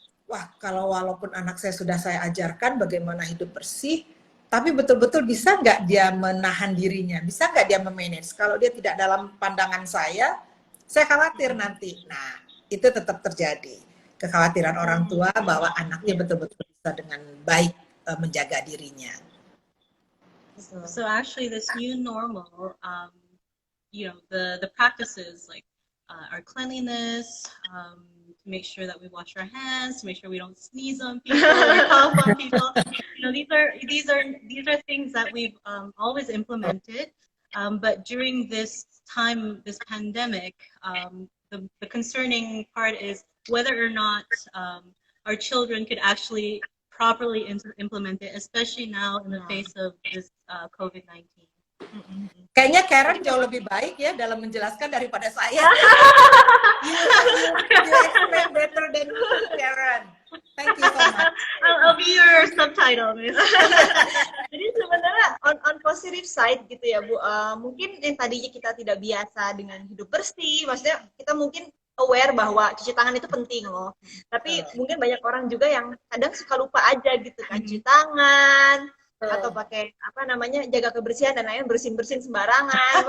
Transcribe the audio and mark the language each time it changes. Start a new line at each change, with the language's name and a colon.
Indonesian: Wah, kalau walaupun anak saya sudah saya ajarkan bagaimana hidup bersih, tapi betul-betul bisa nggak dia menahan dirinya, bisa nggak dia memanage? Kalau dia tidak dalam pandangan saya khawatir nanti. Nah, itu tetap terjadi. Kekhawatiran orang tua bahwa anaknya betul-betul bisa dengan baik menjaga dirinya.
English: So actually, this new normal, the practices like our cleanliness, to make sure that we wash our hands, to make sure we don't sneeze on people or cough on people. These are things that we've always implemented. But during this time, this pandemic, the concerning part is whether or not our children could actually properly implement it, especially now in the face of this COVID-19.
Indonesian: Kayaknya Karen jauh lebih baik ya dalam menjelaskan daripada saya.
English: you explain better than me, Karen. Thank you so much. I'll be your subtitle, Miss.
Indonesian: Jadi sebenarnya
English: on positive side
Indonesian: gitu ya Bu, mungkin yang tadinya kita tidak biasa dengan hidup bersih, maksudnya kita mungkin aware bahwa cuci tangan itu penting loh. Tapi mungkin banyak orang juga yang kadang suka lupa aja gitu kan, cuci tangan atau pakai jaga kebersihan dan lain bersin sembarangan.